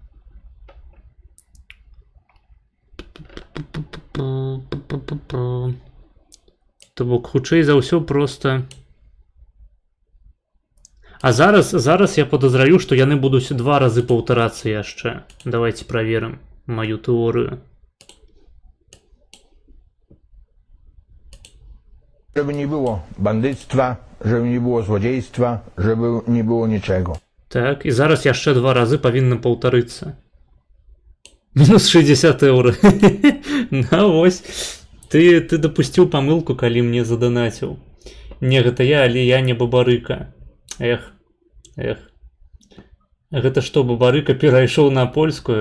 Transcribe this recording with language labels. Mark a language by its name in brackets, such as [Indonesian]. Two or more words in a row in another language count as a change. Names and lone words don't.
[Belarusian] То бок, хутчэй за ўсё проста. А зараз я подозраю, што яны будуць 2 разы паўтарацца яшчэ. Давайте праверым маю тэорыю. [Polish] Żeby nie było bandyctwa, żeby nie było złodziejstwa, żeby nie było niczego. [Belarusian] Так, і зараз яшчэ 2 разы павінна паўтарыцца. Мінус 60 еўра. На, вось. Ты дапусціў памылку, калі мне заданаціў. Не, гэта я, але я не бабарыка. Эх. Гэта што, бабарыка перайшоў на польскую?